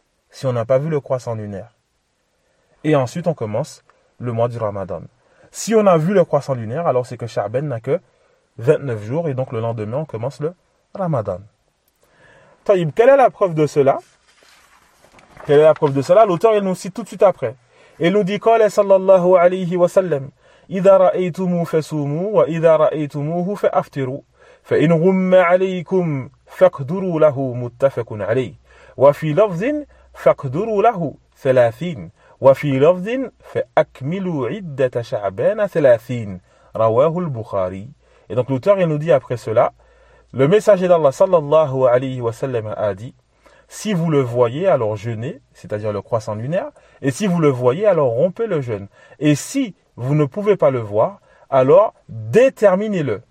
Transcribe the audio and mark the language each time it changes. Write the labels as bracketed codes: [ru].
[fr] Si on n'a pas vu le croissant lunaire. Et ensuite, on commence le mois du Ramadan. Si on a vu le croissant lunaire, alors c'est que Sha'ban n'a que 29 jours. Et donc, le lendemain, on commence le Ramadan. Taïb, quelle est la preuve de cela ? Quelle est la preuve de cela ? L'auteur, il nous cite tout de suite après. Il nous dit [ar] « Qala sallallahu alayhi wa sallam » إِذَا رَأَيْتُمُوا فَسُومُوا وَإِذَا رَأَيْتُمُوهُ فَأَفْتِرُوا فَإِنْ غُمَّ عَلَيْكُمْ فَاقْدُرُوا لَهُ مُتَّفَقٌ عَلَيْهِ وَفِي لَفْظٍ فَاقْدُرُوا لَهُ 30 وَفِي لَفْظٍ فَأَكْمِلُوا عِدَّةَ شَعْبَانَ 30 رواه البخاري. [fr] Et donc l'auteur il nous dit après cela, le messager d'Allah [ar] sallallahu alayhi wa sallam [fr] a dit, si vous le voyez alors jeûnez, c'est-à-dire le croissant lunaire, et si vous le voyez alors rompez le jeûne, et si vous ne pouvez pas le voir, alors déterminez-le.